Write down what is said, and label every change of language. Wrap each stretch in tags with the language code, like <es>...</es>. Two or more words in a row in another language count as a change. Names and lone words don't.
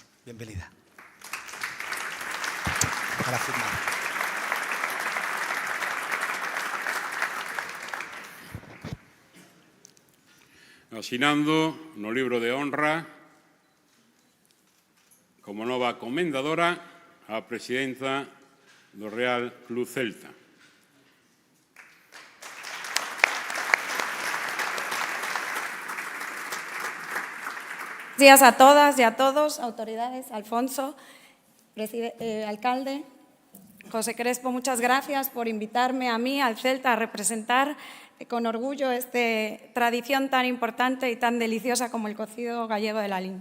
<es>Bienvenida. Para firmar.</es> <gl>Asinando no libro de honra como nova comendadora a presidenta do Real Club Celta.</gl> <es>Buenos días a todas y a todos, autoridades, Alfonso, alcalde, José Crespo, muchas gracias por invitarme a mí, al Celta, a representar con orgullo esta tradición tan importante y tan deliciosa como el cocido gallego de la LIN.</es>